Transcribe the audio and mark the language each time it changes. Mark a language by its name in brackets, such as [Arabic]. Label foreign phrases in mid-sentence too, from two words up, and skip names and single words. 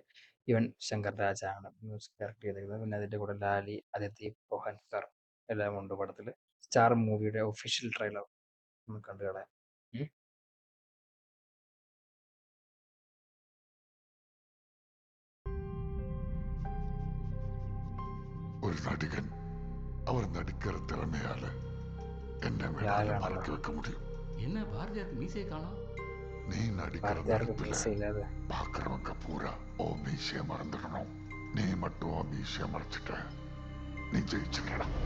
[Malayalam] യുവൻ ശങ്കർ രാജാണ് [English] music direct [Malayalam] ചെയ്തിരിക്കുന്നത്. പിന്നെ അതിൻ്റെ കൂടെ ലാലി, അദിതി പോഹൻകർ എല്ലാം ഉണ്ട് പടത്തിൽ. സ്റ്റാർ മൂവിയുടെ [English] official trailer [Malayalam] നമുക്ക് കണ്ടു കളയാം. [Tamil] ஒரு நடிகன் அவர் നടിக்கிற திறமையால என்ன வேணாலும் மறக்க வைக்க முடியும். என்ன பாரதியாருக்கு மீசையை காணோம்? நீ நடிக்கிற நடிப்புல பாக்குறவங்க பூரா ஓ மீசைய மறந்துடணும். நீ மட்டும் ஓ மீசைய மறைச்சிட்ட, நீ ஜெயிச்சிடலாம்.